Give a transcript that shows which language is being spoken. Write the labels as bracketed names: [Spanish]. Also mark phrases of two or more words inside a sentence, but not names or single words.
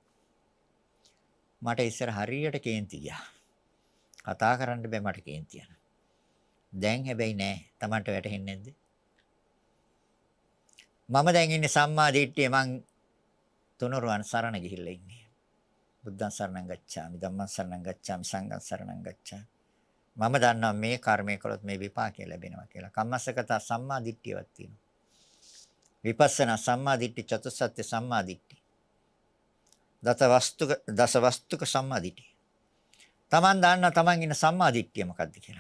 [Sinhala] මට ඉස්සර හරියට කේන්ති ගියා. කතා කරන්න බෑ මට කේන්ති යනවා. දැන් හැබැයි නෑ. Tamanට වැටහෙන්නේ නැද්ද? මම දැන් ඉන්නේ සම්මා දිට්ඨිය. මං තුනුරුවන් සරණ ගිහිල්ලා ඉන්නේ. [Pali] බුද්ධං සරණං ගච්ඡාමි, ධම්මං සරණං ගච්ඡාමි, සංඝං සරණං ගච්ඡාමි. [Sinhala] මම දන්නවා මේ කර්මය කළොත් මේ විපාකය ලැබෙනවා කියලා. කම්මස්සගත සම්මා දිට්ඨියක් තියෙනවා. විපස්සනා සම්මා දිට්ඨි, චතුස්සත්‍ය සම්මා දිට්ඨි. දස වස්තුක සම්මා දිට්ඨි. Taman දන්නා Taman ඉන්න සම්මා දිට්ඨිය මොකක්ද කියලා.